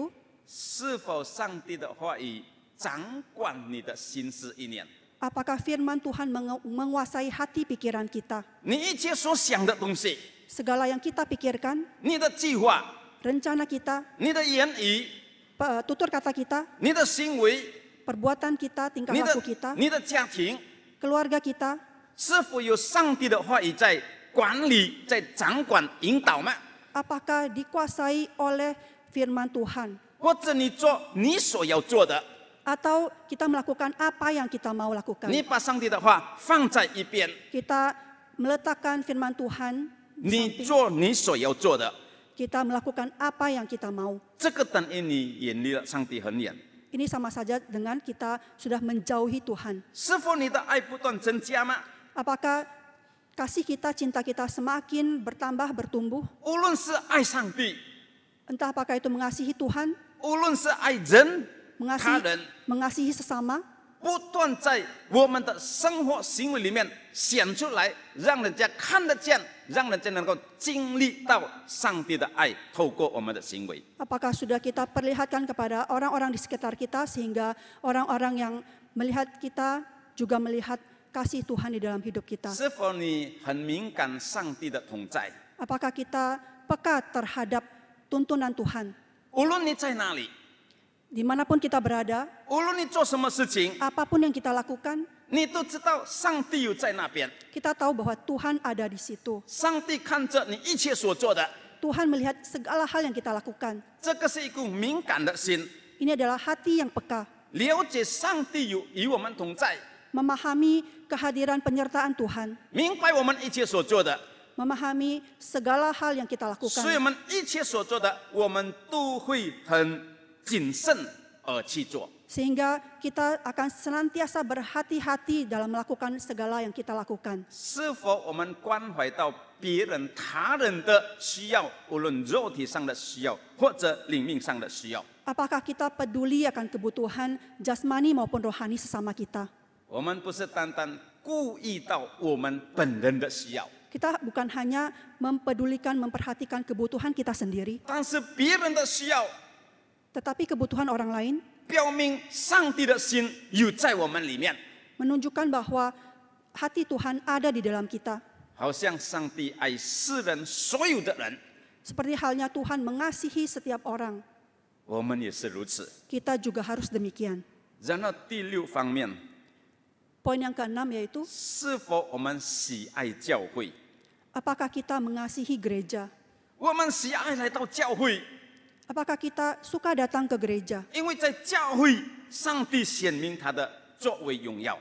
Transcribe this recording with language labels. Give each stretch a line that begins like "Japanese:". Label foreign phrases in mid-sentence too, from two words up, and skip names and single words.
Chinese: 是否上帝的话语掌管你的心思意念？
Indonesian: apakah firman Tuhan menguasai hati pikiran kita?
Chinese: 你一切所想的东西，
Indonesian: Segala yang kita pikirkan,
Chinese: 你的计划、
Indonesian: rencana kita,
Chinese: 你的言语、
Indonesian: tutur kata kita,
Chinese: 你的行为、
Indonesian: perbuatan kita, tingkah
Chinese: 你的
Indonesian: laku kita,
Chinese: 你的家庭，
Indonesian: keluarga kita,
Chinese: 是否有上帝的话语在管理、在掌管、引导吗？
Indonesian: apakah dikuasai oleh firman Tuhan?
Chinese: 或者你做你所要做的，
Indonesian: Atau kita melakukan apa yang kita mau lakukan?
Chinese: 你把上帝的话放在一边，
Indonesian: Kita meletakkan firman Tuhan,
Chinese: 你做你所要做的，
Indonesian: kita melakukan apa yang kita mau.
Chinese: 这个等于你远离了上帝很远。
Indonesian: Ini sama saja dengan kita sudah menjauhi Tuhan.
Chinese: 是否你的爱不断增加吗？
Indonesian: Apakah kasih kita, cinta kita semakin bertambah, bertumbuh?
Chinese: 无论是爱上帝，
Indonesian: Entah apakah itu mengasihi Tuhan,
Chinese: 无论是爱人、他人，
Indonesian: mengasihi sesama,
Chinese: 不断在我们的生活行为里面显出来，让人家看得见，让人家能够经历到上帝的爱，透过我们的行为。
Indonesian: apakah sudah kita perlihatkan kepada orang-orang di sekitar kita sehingga orang-orang yang melihat kita juga melihat kasih Tuhan di dalam hidup kita?
Chinese: 是否你很敏感上帝的同在？
Indonesian: Apakah kita peka terhadap tuntunan Tuhan?
Chinese: 无论你在哪里，
Indonesian: Dimanapun kita berada,
Chinese: 无论你做什么事情，
Indonesian: apapun yang kita lakukan,
Chinese: 你都知道上帝有在那边。
Indonesian: kita tahu bahwa Tuhan ada di situ.
Chinese: 上帝看着你一切所做的，
Indonesian: Tuhan melihat segala hal yang kita lakukan.
Chinese: 这个是一股敏感的心，
Indonesian: Ini adalah hati yang peka,
Chinese: 了解上帝有与我们同在，
Indonesian: memahami kehadiran penyertaan Tuhan,
Chinese: 明白我们一切所做的，
Indonesian: memahami segala hal yang kita
Chinese: 所以我
Indonesian: lakukan.
Chinese: 们一切所做的，我们都会很谨慎而去做。
Indonesian: Sehingga kita akan senantiasa berhati-hati dalam melakukan segala yang kita lakukan.
Chinese: 是否我们关怀到别人、他人的需要，无论肉体上的需要或者灵命上的需要？
Indonesian: Apakah kita peduli akan kebutuhan jasmani maupun rohani sesama kita?
Chinese: 我们不是单单顾意到我们本人的需要，
Indonesian: Kita bukan hanya mempedulikan, memperhatikan kebutuhan kita sendiri,
Chinese: 但是别人的需要，
Indonesian: tetapi kebutuhan orang lain
Chinese: 表明上帝的心有在我们里面。
Indonesian: menunjukkan bahwa hati Tuhan ada di dalam kita.
Chinese: 好像上帝爱世人所有的人，
Indonesian: Seperti halnya Tuhan mengasihi setiap orang,
Chinese: 我们也是如此。
Indonesian: kita juga harus demikian.
Chinese: 然后第六方面，
Indonesian: Poin yang keenam yaitu,
Chinese: 是否我们喜爱教会？
Indonesian: apakah kita mengasihi gereja?
Chinese: 我们喜爱来到教会，
Indonesian: Apakah kita suka datang ke gereja?
Chinese: 因为在教会，上帝显明他的作为荣耀。